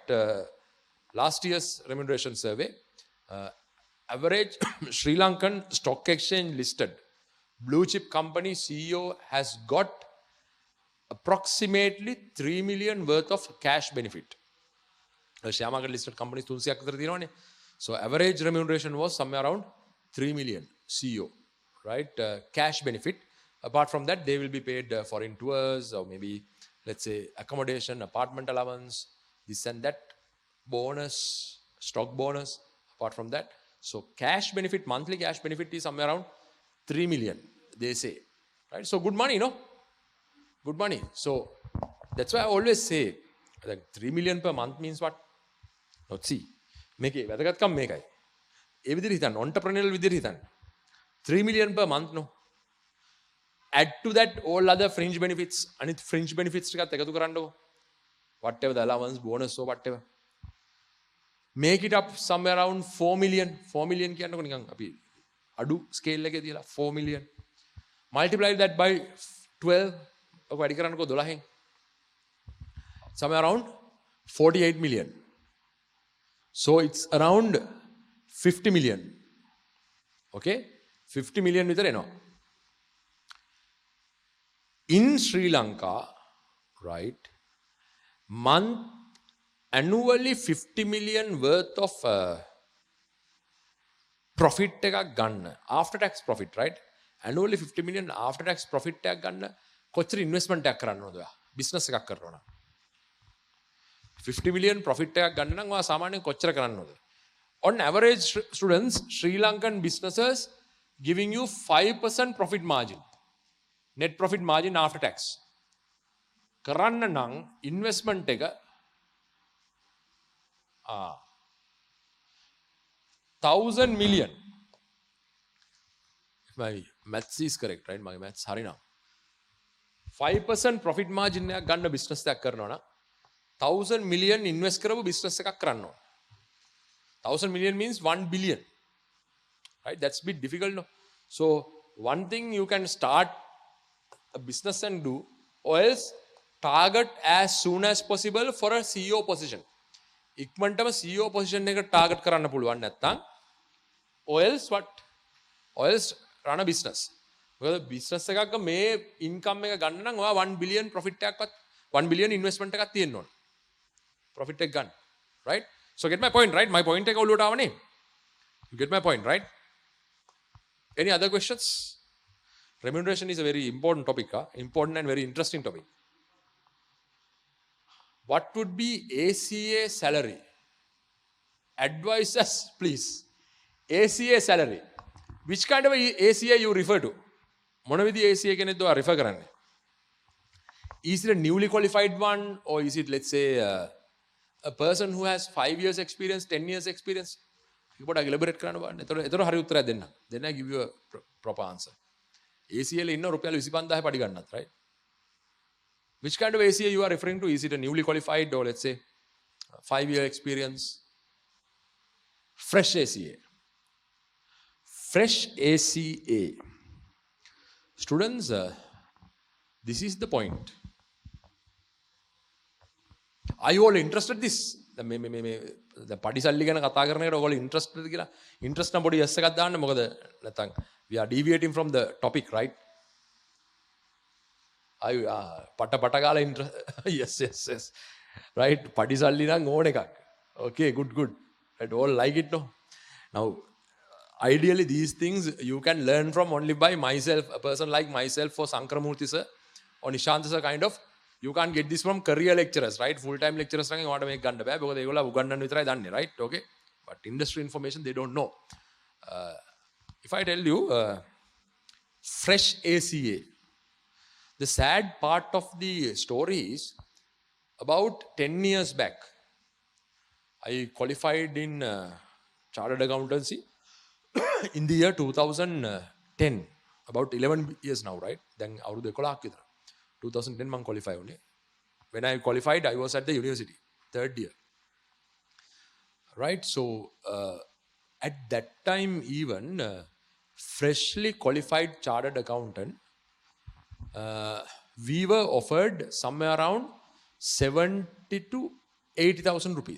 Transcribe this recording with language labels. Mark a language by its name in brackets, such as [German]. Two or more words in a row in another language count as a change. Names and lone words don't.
[English] Last year's remuneration survey, average Sri Lankan stock exchange listed blue chip company CEO has got approximately 3 million worth of cash benefit. Share market listed companies 300ක් [Sinhala] විතර තියෙනවනේ. [English] So average remuneration was somewhere around 3 million CEO, right? Cash benefit. Apart from that, they will be paid foreign tours or maybe, let's say, accommodation, apartment allowance, this and that, bonus, stock bonus. Apart from that, so cash benefit, monthly cash benefit is somewhere around 3 million, they say, right? So good money, no? Good money. So that's why I always say that 3 million per month means what? Let's see. [Sinhala] මේකේ වැදගත්කම මේකයි. ඒ විදිහට හිතන්න, entrepreneurial විදිහට හිතන්න. [English] 3 million per month, no? Add to that all other fringe benefits. [Sinhala] අනිත් [English] fringe benefits [Sinhala] ටිකත් එකතු කරන්නකො. [English] Whatever the allowance, bonus or whatever. Make it up somewhere around 4 million. [Sinhala] 4 million කියන්නකො නිකන් අපි අඩු ස්කේල් එකේ තියලා 4 million. [English] Multiply that by 12. [Sinhala] ඔක වැඩි කරන්නකො 12න්. [English] Somewhere around 48 million. So it's around 50 million. [Sinhala] Okay? 50 million විතර එනවා. [English] In Sri Lanka, right, annually 50 million worth of profit [Sinhala] එකක් ගන්න. [English] After tax profit, right? Annually 50 million after tax profit [Sinhala] එකක් ගන්න කොච්චර [English] investment [Sinhala] එකක් කරන්න ඕනද ඔයා? business එකක් කරනවා නම් [English] 50 million profit [Sinhala] එකක් ගන්න නම් ඔයා සාමාන්‍යයෙන් කොච්චර කරන්න ඕනද? [English] On average, students, Sri Lankan businesses giving you 5% profit margin. Net profit margin after tax. [Sinhala] කරන්න නම් investment එක 1,000 million. [English] If my maths is correct, right? My maths [Sinhala] හරි නම් [English] 5% profit margin [Sinhala] එකක් ගන්න business එකක් කරනවා නම් [English] 1,000 million invest [Sinhala] කරපු business එකක් කරන්න ඕන. [English] 1,000 million means 1 billion. Right? That's a bit difficult, no? So, one thing you can start a business and do, or else target as soon as possible for a CEO position. [Sinhala] ඉක්මනටම [English] CEO position [Sinhala] එක target කරන්න පුළුවන් නැත්නම්, [English] or else what? Or else run a business. [Sinhala] මොකද business එකක මේ income එක ගන්න නම් ඔයා [English] 1 billion profit [Sinhala] එකක්වත් [English] 1 billion investment [Sinhala] එකක් තියෙන්න ඕන. Profit එක ගන්න. [English] Right? So get my point, right? My point [Sinhala] එක ඔලුවට ආවනේ. [English] You get my point, right? Any other questions? Remuneration is a very important topic, important and very interesting topic. What would be ACA salary? Advise us, please. ACA salary. Which kind of ACA you refer to? [Sinhala] මොන විදිහේ ACA කෙනෙක්ද ඔයා refer කරන්නේ? [English] Is it a newly qualified one, or is it, let's say, a person who has 5 years experience, 10 years experience? [Sinhala] ඒක පොඩ්ඩක් elaborate කරන්න බලන්න. එතකොට හරි උත්තරයක් දෙන්න. [English] Then I give you a proper answer. [Sinhala] ACA ලේ ඉන්න රුපියල් 25000 පඩි ගන්නත්, [English] right? Which kind of ACA you are referring to? Is it a newly qualified, or let's say 5-year experience? Fresh ACA. Fresh ACA. Students, this is the point. Are you all interested in this? [Sinhala] The පඩි සල්ලි ගැන කතා කරන එකට ඔයගොල්ලෝ interested කියලා? [English] Interest [Sinhala] නම් පොඩි [English] yes [Sinhala] එකක් දාන්න. මොකද නැත්නම් [English] we are deviating from the topic, right? [Sinhala] පට ගාලා interest. [English] Yes. Right? පඩි සල්ලි නම් ඕන එකක්. Okay, good. Right, all like it, no? Now, ideally these things you can learn from only by myself, a person like myself, or Sankaramurthy sir or Nishant sir, kind of. You can't get this from career lecturers, right? Full-time lecturers [Sinhala] රගෙන් ඔයාලට මේක ගන්න බෑ. because ඒගොල්ලෝ උගන්වන්න විතරයි දන්නේ, [English] right? Okay? But industry information they don't know. If I tell you fresh ACA, the sad part of the story is about 10 years back, I qualified in chartered accountancy in the year 2010. About 11 years now, right? Then [Sinhala] අවුරුදු 11ක් විතර. [English] 2010 man qualify only. When I qualified, I was at the university, 3rd year. Right? So, at that time even, freshly qualified chartered accountant, we were offered somewhere around 70 to 80,000 rupees.